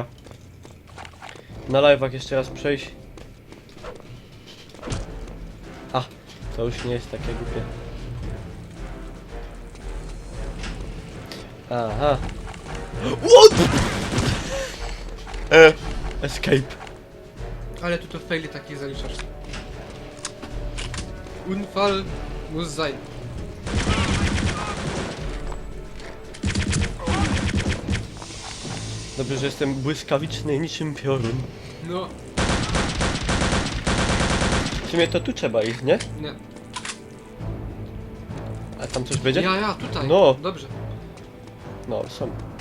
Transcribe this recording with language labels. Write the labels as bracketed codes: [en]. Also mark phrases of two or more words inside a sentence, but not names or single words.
[pl] Na live'ach jeszcze raz przejść. A, to już nie jest takie głupie. Aha. [en] What? Escape. [pl] Ale tu to faili takich zaliczasz. [de] Unfall muss sein. [pl] Dobrze, że jestem błyskawiczny niczym piorun. No, W sumie to tu trzeba iść, nie? nie. A tam coś będzie? Ja, tutaj. No. Dobrze. No, są.